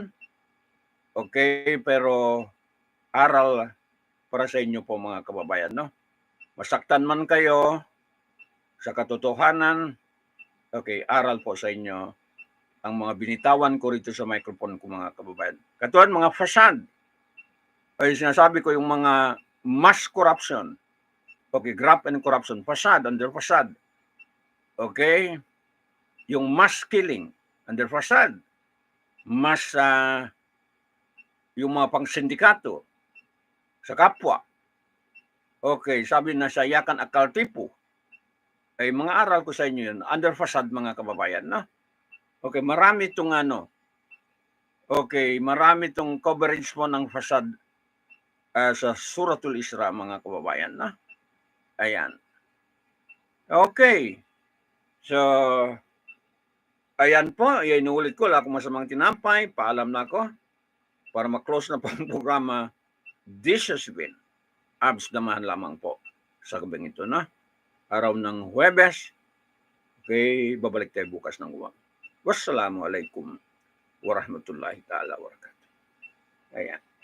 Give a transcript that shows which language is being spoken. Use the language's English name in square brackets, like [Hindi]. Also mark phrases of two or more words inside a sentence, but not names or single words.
[Filipino] Okay, pero aral para sa inyo po mga kababayan, no? Masaktan man kayo sa katotohanan, okay, aral po sa inyo ang mga binitawan ko rito sa microphone ko mga kababayan. Katulad mga facade, ay sinasabi ko yung mga [English] mass corruption, okay, graft and corruption, facade, under facade, [Filipino] okay, yung [English] mass killing, under facade, mass, [Filipino] yung mga pang-sindikato sa kapwa, okay, sabi na sa yakan akal tipu, ay mga aral ko sa inyo yun, [English] under facade [Filipino] mga kababayan, no? Okay, marami itong okay, marami itong coverage mo ng facade sa Suratul Isra mga kababayan, no? Ayan. Okay. So, ayan po, inuulit ko, wala akong masamang tinampay, paalam na ako para ma-close na po ang programa. [English] This has been [Filipino] Abs Damahan lamang po sa gabing ito, no? Araw ng Huwebes. Okay, babalik tayo bukas ng uwang. [Arabic] والسلام عليكم ورحمة الله تعالى وبركاته. [Filipino] Ayan.